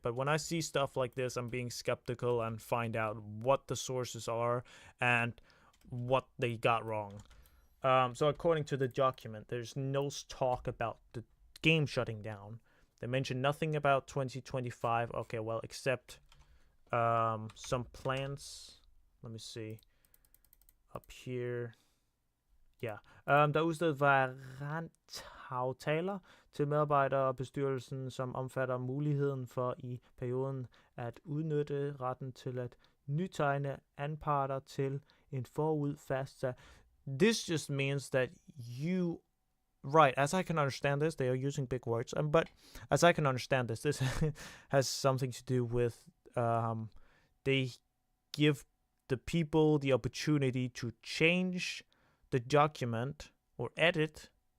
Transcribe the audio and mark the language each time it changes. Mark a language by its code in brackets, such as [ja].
[en] But when I see stuff like this, I'm being skeptical and find out what the sources are and what they got wrong. So according to the document, there's no talk about the game shutting down. They mention nothing about 2025. Okay, well, except some plans. Let me see. Up here. [da] Ja, der er udstedet variantaftaler til medarbejdere og bestyrelsen, som omfatter muligheden for i perioden at udnytte retten til at nytegne anparter til en forud fastsat. [en] This just means that you, right, as I can understand this, they are using big words, but as I can understand this has something to do with they give the people the opportunity to change the document or edit.